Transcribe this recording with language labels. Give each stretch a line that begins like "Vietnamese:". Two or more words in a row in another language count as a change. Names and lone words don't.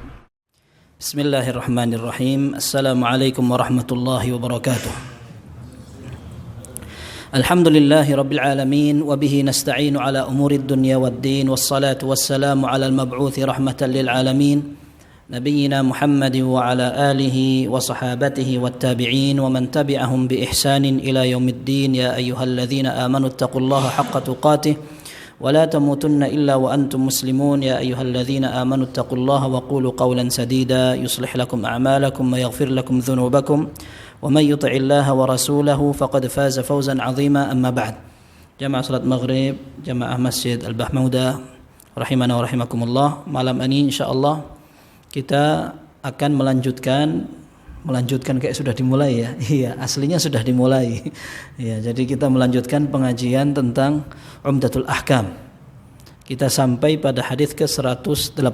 Arabic: بسم الله الرحمن الرحيم. السلام عليكم ورحمة الله وبركاته. الحمد لله رب العالمين وبه نستعين على أمور الدنيا والدين والصلاة والسلام على المبعوث رحمة للعالمين نبينا محمد وعلى آله وصحابته والتابعين ومن تبعهم بإحسان إلى يوم الدين. يا أيها الذين آمنوا اتقوا الله حق تقاته ولا تموتن إلا وأنتم مسلمون. يا أيها الذين آمنوا اتقوا الله وقولوا قولا سديدا يصلح لكم أعمالكم ويغفر لكم ذنوبكم ومن يطع الله ورسوله فقد فاز فوزا عظيما. أما بعد.
Indonesian: Jamaah salat maghrib, jamaah Masjid Al-Bahmaudah
Arabic: رحمنا ورحمكم الله.
Indonesian: Malam ini insyaallah kita akan melanjutkan kayak sudah dimulai ya. Iya, aslinya sudah dimulai. Ya, jadi kita melanjutkan pengajian tentang Umdatul Ahkam. Kita sampai pada hadis ke-118.